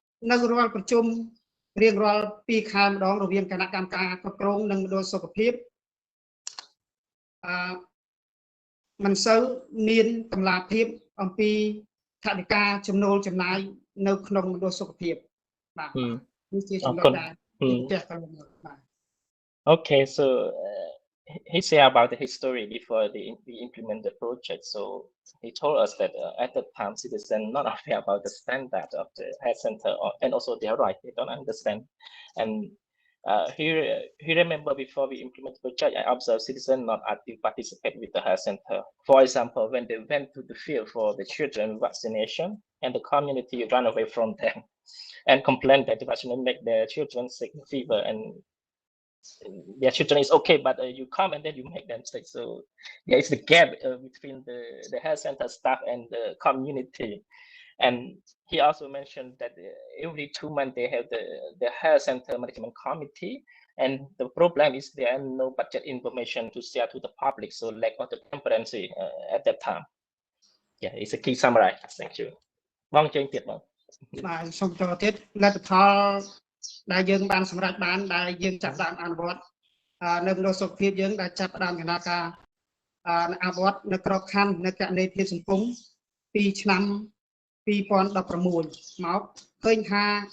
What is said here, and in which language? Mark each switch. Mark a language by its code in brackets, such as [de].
[km] នៅរាល់ប្រជុំរៀងរាល់2ខែម្ដងរវាងគណៈកម្មការគ្រប់គ្រងនិងមណ្ឌលសុខភាពមិនសូវមានតម្លាភាពអំពីថវិកាចំណូលចំណាយនៅក្នុងមណ្ឌលសុខភាពបាទនេះជាចំណុចដែលផ្ទះកន្លងមកបាទ [en] Okay, so he said about the history before we implement the project. So he told us that at the time citizens not aware about the standard of the health center and also their right. They don't understand. And he remember before we implement the project, I observed citizens not active participate with the health center. For example, when they went to the field for the children vaccination, and the community ran away from them and complained that the vaccination make their children sick, fever, and their children is okay, but you come and then you make them sick. So there is the gap between the health center staff and the community. And he also mentioned that every 2 months they have the health center management committee, and the problem is there are no budget information to share to the public, so lack of the transparency at that time. Yeah, it's a key summary. Thank you. Bong chơi tiệt bong. [km] បាទសូមបន្តទៀតលទ្ធផលដែលយើងបានសម្រេចបានដែលយើងចាប់ផ្ដើមអនុវត្តនៅមណ្ឌលសុខភាពយើងដែលចាប់ផ្ដើមដំណើរការអនុវត្តនៅក្របខ័ណ្ឌនៅគណនេយ្យភាពសង្គមពីឆ្នាំ2016មកឃើញថា